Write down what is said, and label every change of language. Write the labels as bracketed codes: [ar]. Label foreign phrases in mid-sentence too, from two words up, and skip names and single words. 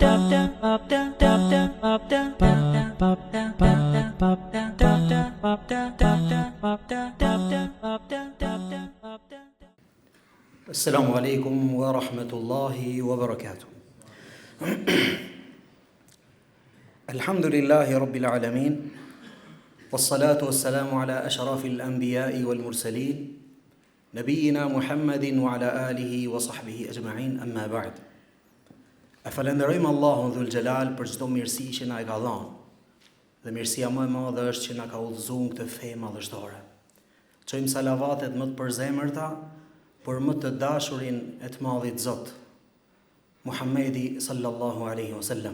[ar] السلام عليكم ورحمة الله وبركاته. الحمد لله رب العالمين. والصلاة والسلام على أشرف الأنبياء والمرسلين. نبينا محمد وعلى آله وصحبه أجمعين، أما بعد. [sq] E falenderojmë Allahun [ar] ذو الجلال [sq] për çdo mirësi që na e ka dhënë. Dhe mirësia më e madhe është që na ka udhëzuar këtë fe madhështore. Çojmë salavatet më të përzemërta për më të dashurin e të madhit Zot, Muhammedi [ar] صلى الله عليه وسلم.